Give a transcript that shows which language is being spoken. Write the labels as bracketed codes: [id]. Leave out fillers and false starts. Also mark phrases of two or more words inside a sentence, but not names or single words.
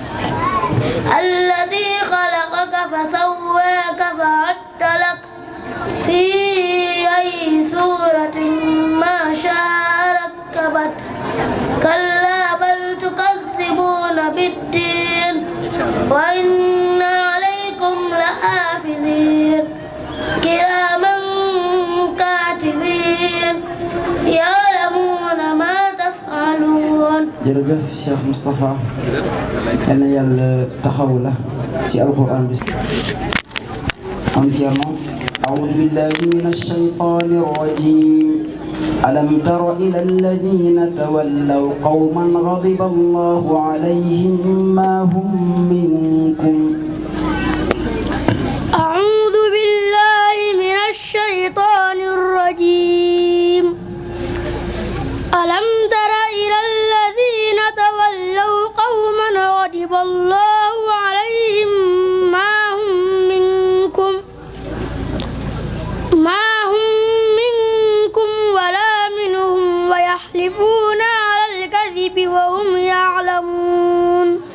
[ar] الذي خلقك فسواك فعدلك في أي سورة ما شاء ركبك كلا بل تكذبون بالدين وإن عليكم لحافظين كراما كاتبين يعلمون ما تفعلون. [wo] jërëjëf Cheikh Moustapha yal na yàlla taxawu la ci alxuraan bi am Thierno [ar] أعوذ بالله من الشيطان الرجيم ألم تر إلى الذين تولوا قوما غضب الله عليهم ما هم منكم أعوذ بالله من الشيطان الرجيم ألم تر إلى الذين تولوا قوما غضب الله عليهم ما هم منكم ولا منهم ويحلفون على الكذب وهم يعلمون